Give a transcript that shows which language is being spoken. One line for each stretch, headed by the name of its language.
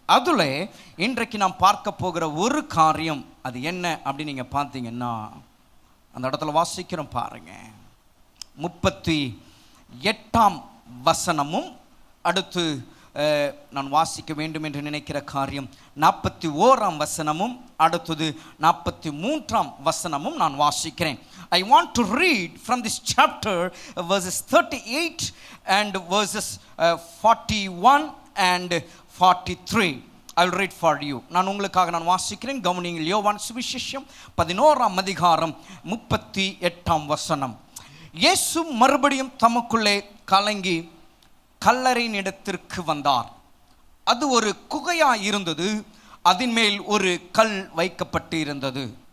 Tamil: அதில் இன்றைக்கு நாம் பார்க்க போகிற ஒரு காரியம் அது என்ன அப்படின்னு நீங்கள் பார்த்தீங்கன்னா, அந்த இடத்துல வாசிக்கிறோம் பாருங்க. 38ஆம் வசனமும் அடுத்து நான் வாசிக்க வேண்டும் என்று நினைக்கிற காரியம் 41ஆம் வசனமும் அடுத்தது 43ஆம் வசனமும் நான் வாசிக்கிறேன்.
English: I want to read from this chapter verses 38 and verses 41 and 43. I will read for you.
Tamil: நான் உங்களுக்காக நான் வாசிக்கிறேன், கவனியுங்கள். யோவான் சுவிசேஷம் 11ஆம் அதிகாரம் 38ஆம் வசனம். இயேசு மறுபடியும் தமக்குள்ளே கலங்கி கல்லறையின் இடத்திற்கு வந்தார். அது ஒரு குகையாய் இருந்தது. அதன் மேல் ஒரு கல் வைக்கப்பட்டு இருந்தது.